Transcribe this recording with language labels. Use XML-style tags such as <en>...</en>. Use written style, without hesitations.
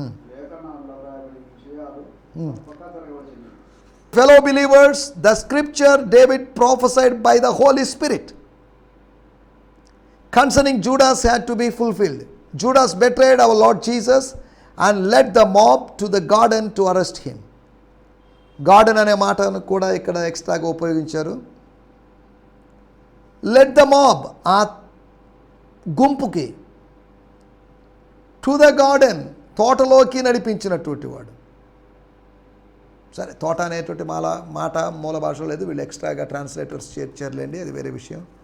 <te>లేఖనాల్లో రాయబడిన విషయాలు తప్పక జరగవలసినవి.</te> <en>Fellow believers, the scripture David prophesied by the Holy Spirit concerning Judas had to be fulfilled. Judas betrayed our Lord Jesus and led the mob to the garden to arrest him.</en> <te>Garden అనే మాటను కూడా ఇక్కడ ఎక్స్ట్రాగా ఉపయోగించారు.</te> <en>let the mob,</en> <te>ఆ గుంపుకి,</te> <en>to the garden,</en> <te>తోటలోకి నడిపించినటువంటి వాడు. సరే, తోట అనేటువంటి మాట మూల భాషలో లేదు, వీళ్ళు ఎక్స్ట్రాగా ట్రాన్స్లేటర్స్ చేర్చారులేండి, అది వేరే విషయం.</te>